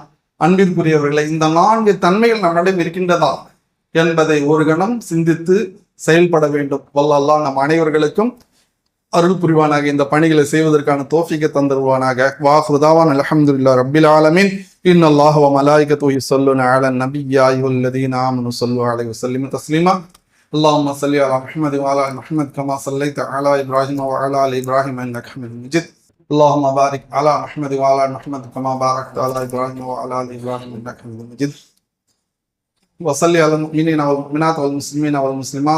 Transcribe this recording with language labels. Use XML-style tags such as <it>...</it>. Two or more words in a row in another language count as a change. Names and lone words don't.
<ta>அன்பிற்குரியவர்களை, இந்த 4 தன்மைகள் நம்மிடம் இருக்கின்றதா என்பதை ஒரு கணம் சிந்தித்து செயல்பட வேண்டும். வல்லல்லாஹ் நம் அனைவர்களுக்கும் அருள் புரிவானாக, இந்த பணிகளை செய்வதற்கான தௌஃபீகை தந்தருவானாக.</ta> <ar>وآخر دعوانا الحمد لله رب العالمين إن الله و ملائكته يصلون على النبي يا أيها الذين آمنوا صلوا عليه وسلموا تسليما. اللهم صل على محمد وعلى ال محمد كما صليت على ابراهيم وعلى ال ابراهيم انك حميد مجيد. اللهم بارك على محمد وعلى ال محمد كما باركت على ابراهيم وعلى ال ابراهيم انك حميد مجيد. وصل على المؤمنين والمؤمنات والمسلمين والمسلمات.</ar>